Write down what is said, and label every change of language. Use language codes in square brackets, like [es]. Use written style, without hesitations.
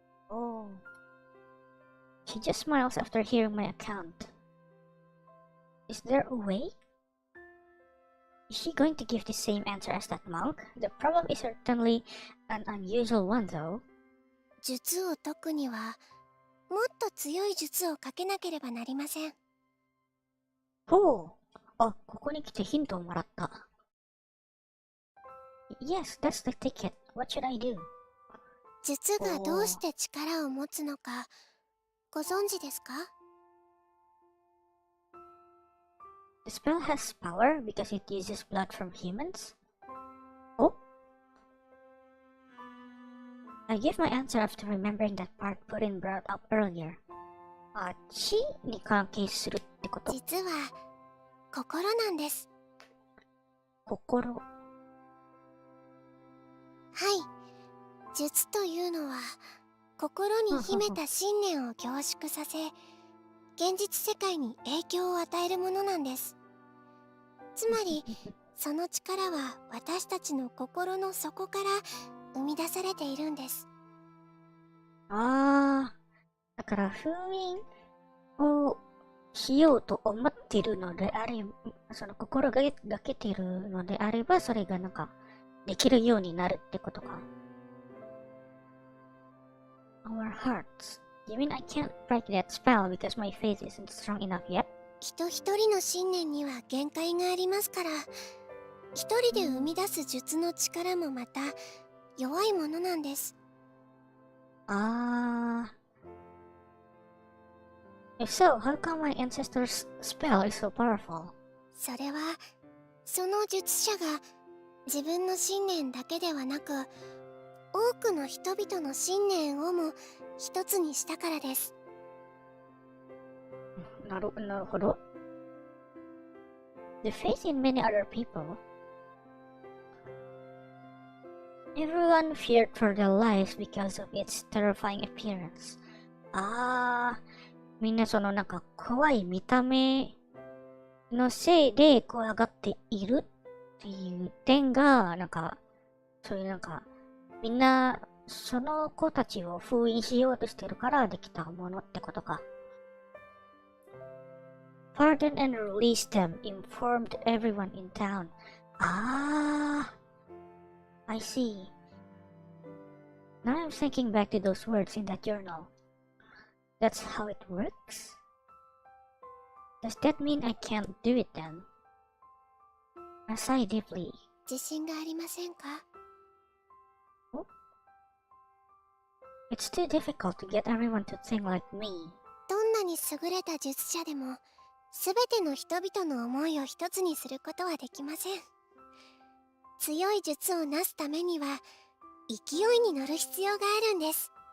[en] Oh. She just smiles after hearing my account. Is there a way? Is she going to give the same answer as that monk? The problem is certainly an unusual one, though. [ja] 術を解くには、もっと強い術をかけなければなりません。ほう。あ、ここに来てヒントをもらった。 [en] Yes, that's the ticket. What should I do? [ja] 術がどうして力を持つのか、ご存知ですか？ [en] The spell has power because it uses blood from humans? Oh? I give my answer after remembering that part Purin brought up earlier. [ja] あ、血に関係するってこと？実は、心なんです。心。はい。術というのは、心に秘めた信念を凝縮させ、現実世界に影響を与えるものなんです。つまり、その力は私たちの心の底から生み出されているんです。ああ、だから封印をしようと思っているのであれば、その心がけているのであれば、それがなんかできるようになるってことか。 [en] Our hearts. You mean I can't break that spell because my faith isn't strong enough yet? [ja] 人一人の信念には限界がありますから、一人で生み出す術の力もまた弱いものなんです。 Ah. [en] If so, how come my ancestor's spell is so powerful? [ja] それは、その術者が自分の信念だけではなく、多くの人々の信念をも一つにしたからです。なるほど。 [en] The faith in many other people. Everyone feared for their lives because of its terrifying appearance. [ja] あー、みんなそのなんか怖い見た目のせいで怖がっているっていう点が、なんか、そういうなんか、みんなその子たちを封印しようとしてるからできたものってことか。 [en] Pardon and release them, informed everyone in town. Ah, I see. Now I'm thinking back to those words in that journal. That's how it works? Does that mean I can't do it then? I sigh deeply. [ja] 自信がありませんか？ [en] It's too difficult to get everyone to think like me. [ja] どんなに優れた術者でも、すべての人々の思いを一つにすることはできません。強い術をなすためには、勢いに乗る必要があるんです。